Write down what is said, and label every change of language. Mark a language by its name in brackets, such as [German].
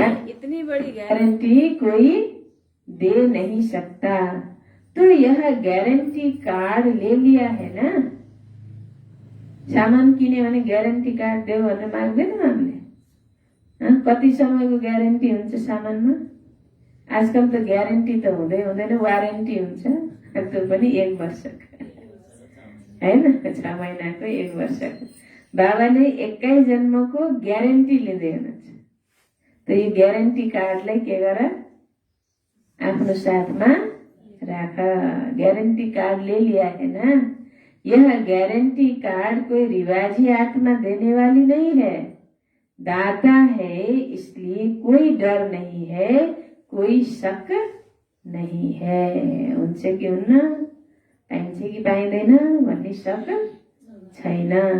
[Hindi] इतनी बड़ी गारंटी कोई दे नहीं सकता। तो यह गारंटी कार्ड ले लिया है ना। [Nepali] सामान किन्यो भने ग्यारेन्टी कार्ड देऊ भनेर माग्दैनौँ हामीले। कति समयको ग्यारेन्टी हुन्छ सामानमा? आजकल त ग्यारेन्टी त हुँदैन, वारेन्टी हुन्छ। त्यो पनि 1 वर्षको हैन, 6 महिनाको, 1 वर्षको। बाबाले 21 जन्मको ग्यारेन्टी लिँदै हुनुहुन्छ। त यो ग्यारेन्टी कार्डलाई के गर? आफ्नो साथमा राख। [Hindi] गारंटी कार्ड ले लिया है ना। यह गारंटी कार्ड कोई रिवाजी आत्मा देने वाली नहीं है, दाता है, इसलिए कोई डर नहीं है, कोई शक नहीं है। [Nepali] हुन्छ कि हुन्न, पाइन्छ कि पाइँदैन भन्ने शक छैन।